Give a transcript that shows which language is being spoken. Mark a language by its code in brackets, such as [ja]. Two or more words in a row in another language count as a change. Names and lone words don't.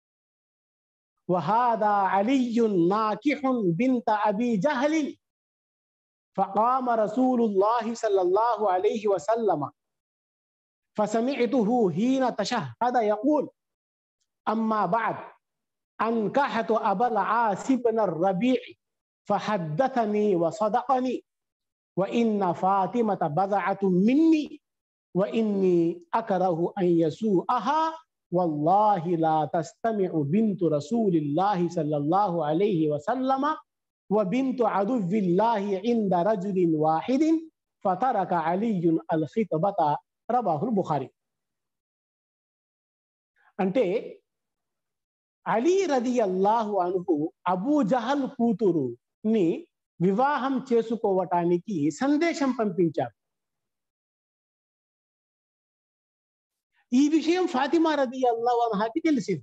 [ar] وهذا علي ناكح بنت أبي جهل فقام رسول الله صلى الله عليه وسلم فسمعته حين تشهد يقول أما بعد أنكحت أبا العاص ابن الربيع فحدثني وصدقني وإن فاطمة بضعة مني وإني أكره أن يسوءها والله لا تستمع بنت رسول الله صلى الله عليه وسلم وبنت عدو الله عند رجل واحد فترك علي الخطبة رواه البخاري. [te] అంటే అలీ [ar] رضي الله عنه [te] అబూ జహల్ కూతురుని వివాహం చేసుకోవటానికి సందేశం పంపించారు. ఈ విషయం ఫాతిమా [ar] رضي الله عنها [te] తెలిసింది.